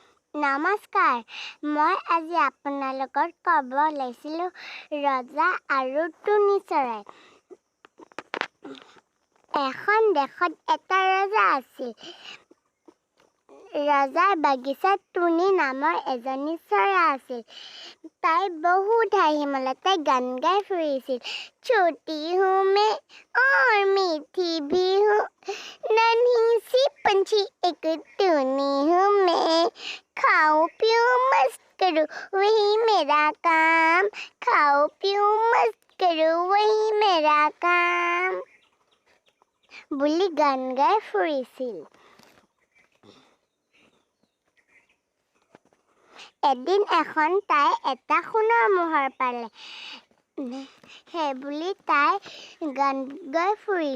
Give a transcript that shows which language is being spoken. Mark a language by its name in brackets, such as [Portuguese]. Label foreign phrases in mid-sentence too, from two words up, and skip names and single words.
[Assamese] নমস্কাৰ, মই আজি আপোনালোকৰ ক'ব ওলাইছিলোঁ ৰজা আৰু টুনি চৰাই। এখন দেশত এটা ৰজা আছিল। ৰজাৰ বাগিচাত টুনি নামৰ এজনী চৰাই আছিল। তাই বহুত হাঁহি মলতে গান গাই ফুৰিছিল। [Hindi] छोटी हूँ मैं और मीठी भी हूँ, नन्ही सी पंछी एक टूनी हूँ मैं। खाऊं पीऊं मस्त करूं वही मेरा काम, खाऊं पीऊं मस्त करूं वही मेरा काम [Assamese] বুলি গান গাই ফুৰিছিল। এদিন এখন তাই এটা সোণৰ মোহৰ পালে। সেইবুলি তাই গান গাই ফুৰিল।